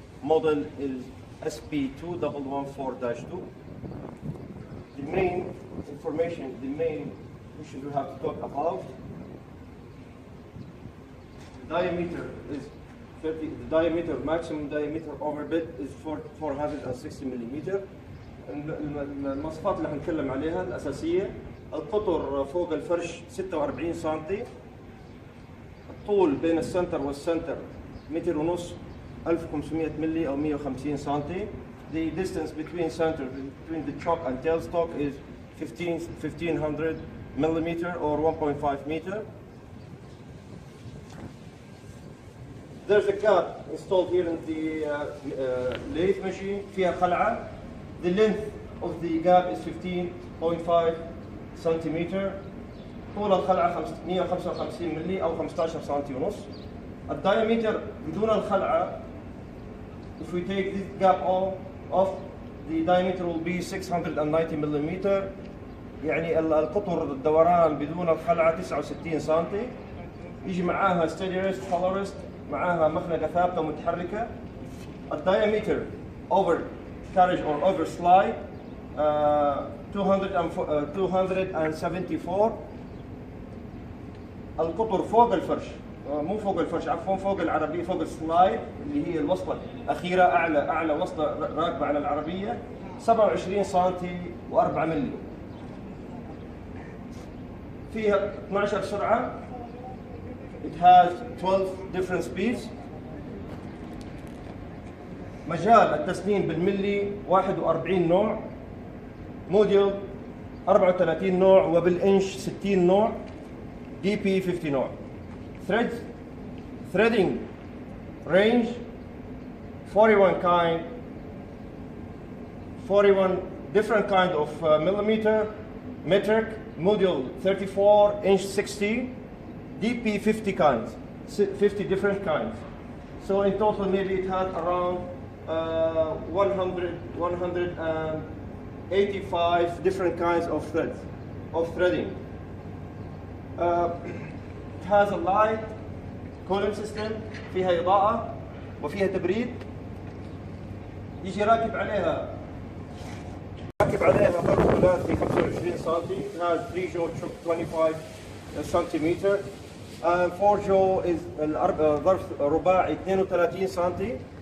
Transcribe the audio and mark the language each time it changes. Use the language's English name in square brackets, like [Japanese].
[English] Model is SP2114-2. The main information, the main issue we have to talk about, the diameter is 30, the diameter, maximum diameter over bit is 460 millimeter. [Arabic] المواصفات اللي حنتكلم عليها الأساسية: القطر فوق الفرش 46 سنتي، الطول بين السنتر والسنتر 1.5 متر 1500 ملي أو 150 سنتي. [English] The distance between the chock and tailstock is 1500 millimeter or 1.5 meter. There's a gap installed here in the lathe machine. [Arabic] فيها خلعة. [English] The length of the gap is 15.5 centimeter. [Arabic] طول الخلعة 155 ملي أو 15 سنتي ونص. الدايمتر بدون الخلعة, [English] if we take this gap off, the diameter will be 690 millimeter. [Arabic] يعني القطر الدوران بدون الخلعة 69 سنتي. يجي معاها [English] steady rest, follow rest, [Arabic] معاها مخنقة ثابتة متحركة. [English] الدايمتر over carriage or over slide 274. [Arabic] القطر فوق الفرش, مو فوق الفرش عفوا, فوق العربية, فوق السلايد اللي هي الوصلة الأخيرة, أعلى وصلة راكبة على العربية 27 سنتي و4 ملي. فيها 12 سرعة. [English] It has 12 different speeds. [Arabic] مجال التسنين بالملي 41 نوع, موديل 34 نوع, وبالإنش 60 نوع, DP 50 نوع. [English] Threading range 41 different kind of millimeter, metric, module 34, inch 60, DP 50 kinds, 50 different kinds. So in total maybe it had around 185 different kinds of threads, of threading. It has a light column system, [Arabic] فيها إضاءة وفيها تبريد. يجي راكب عليها ظرف ثلاثي 25 سنتي. [English] It has 3 jaw choke 25 centimeter. 4 jaw is [Arabic] ظرف رباعي 32 سنتي.